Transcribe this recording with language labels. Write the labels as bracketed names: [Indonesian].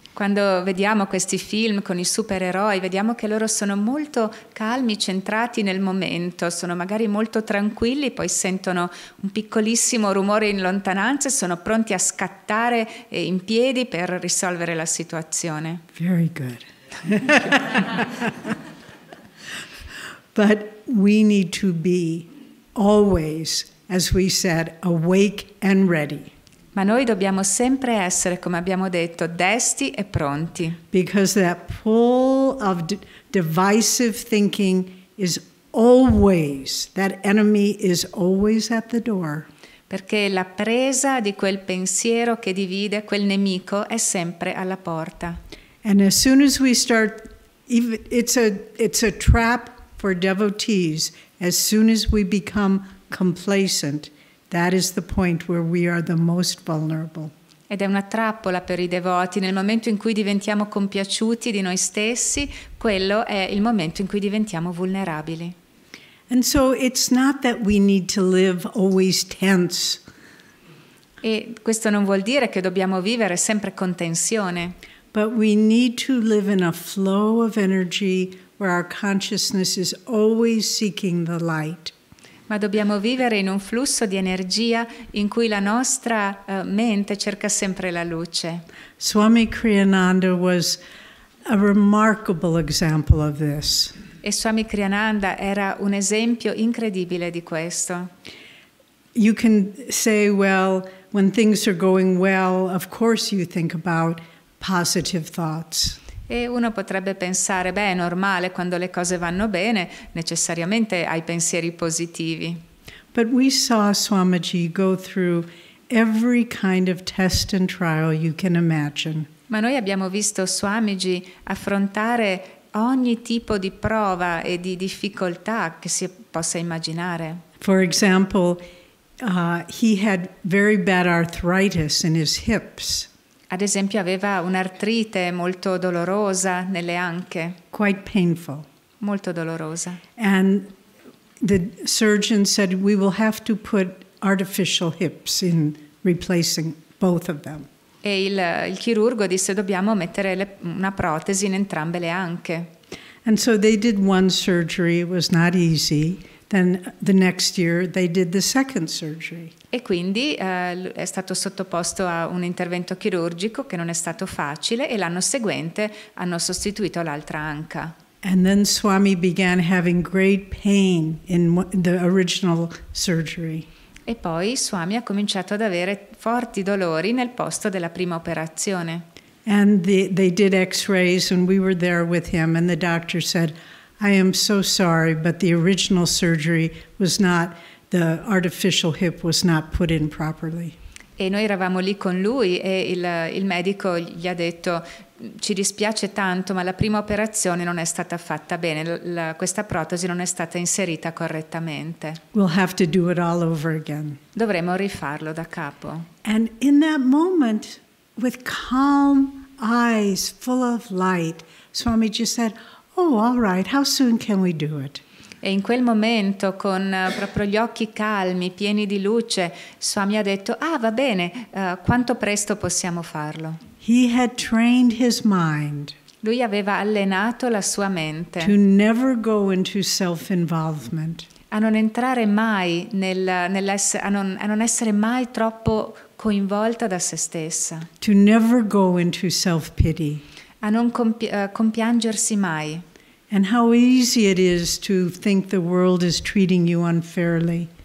[Italian] Quando vediamo questi film con i supereroi, vediamo che loro sono molto calmi, centrati nel momento, sono magari molto tranquilli, poi sentono un piccolissimo rumore in lontananza e sono pronti a scattare in piedi per risolvere la situazione. [English] Very good. But we need to be always, as we said, awake and ready. [Italian] Ma noi dobbiamo sempre essere, come abbiamo detto, desti e pronti. [English] Because that pull of divisive thinking is always, that enemy is always at the door. [Italian] Perché la presa di quel pensiero che divide, quel nemico, è sempre alla porta. [English] And as soon as we start, it's a trap for devotees. As soon as we become complacent, that is the point where we are the most vulnerable. [Italian] Ed è una trappola per i devoti. Nel momento in cui diventiamo compiaciuti di noi stessi, quello è il momento in cui diventiamo vulnerabili. [English] And so it's not that we need to live always tense. [Italian] E questo non vuol dire che dobbiamo vivere sempre con tensione, [English] But we need to live in a flow of energy where our consciousness is always seeking the light. [Italian] ma dobbiamo vivere in un flusso di energia in cui la nostra mente cerca sempre la luce. [English] Swami Kriyananda was a remarkable example of this. [Italian] E Swami Kriyananda era un esempio incredibile di questo. [English] You can say, well, when things are going well, of course you think about positive thoughts. [Italian] E uno potrebbe pensare, beh, è normale, quando le cose vanno bene, necessariamente hai pensieri positivi. [English] But we saw Swamiji go through every kind of test and trial you can imagine. [Italian] Ma noi abbiamo visto Swamiji affrontare ogni tipo di prova e di difficoltà che si possa immaginare. [English] For example, he had very bad arthritis in his hips. [Italian] Ad esempio aveva un'artrite molto dolorosa nelle anche, [English] Quite painful. [Italian] molto dolorosa. [English] And the surgeon said, we will have to put artificial hips in replacing both of them. [Italian] E il chirurgo disse: dobbiamo mettere una protesi in entrambe le anche. [English] And so they did one surgery, it was not easy. Then the next year they did the second surgery. [Italian] E quindi è stato sottoposto a un intervento chirurgico che non è stato facile, e l'anno seguente hanno sostituito l'altra anca. [English] And then Swami began having great pain in the original surgery. [Italian] E poi Swami ha cominciato ad avere forti dolori nel posto della prima operazione. [English] And they did x-rays and we were there with him and the doctor said, I am so sorry, but the original surgery was not, the artificial hip was not put in properly. [Italian] E noi eravamo lì con lui e il medico gli ha detto: ci dispiace tanto, ma la prima operazione non è stata fatta bene, questa protesi non è stata inserita correttamente. [English] We'll have to do it all over again. [Italian] Dovremo rifarlo da capo. [English] And in that moment, with calm eyes full of light, Swami just said, oh, all right, how soon can we do it? [Italian] E in quel momento, con proprio gli occhi calmi, pieni di luce, Swami ha detto: ah, va bene, quanto presto possiamo farlo? [English] He had trained his mind [Italian] Lui aveva allenato la sua mente [English] to never go into self-involvement. [Italian] a non entrare mai a non essere mai troppo coinvolta da se stessa, [English] To never go into self-pity. [Italian] a non compiangersi mai. [English] And how easy it is to think the world is treating you unfairly.